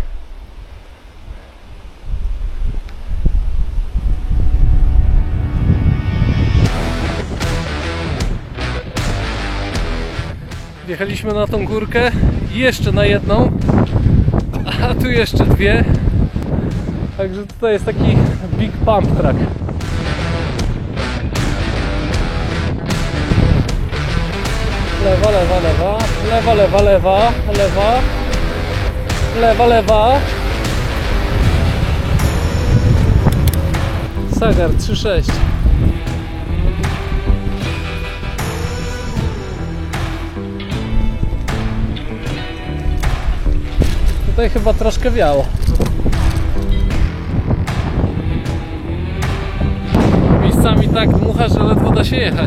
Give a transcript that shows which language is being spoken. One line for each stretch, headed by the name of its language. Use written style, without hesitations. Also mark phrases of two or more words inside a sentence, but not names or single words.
Polish: Wjechaliśmy na tą górkę, jeszcze na jedną, a tu jeszcze 2. Także tutaj jest taki
English: big pump track.
Polish: Lewa, lewa, lewa, lewa, lewa, lewa, lewa, lewa, lewa. Sagard 3.6. Tutaj chyba troszkę wiało. Miejscami tak dmucha, że ledwo da się jechać.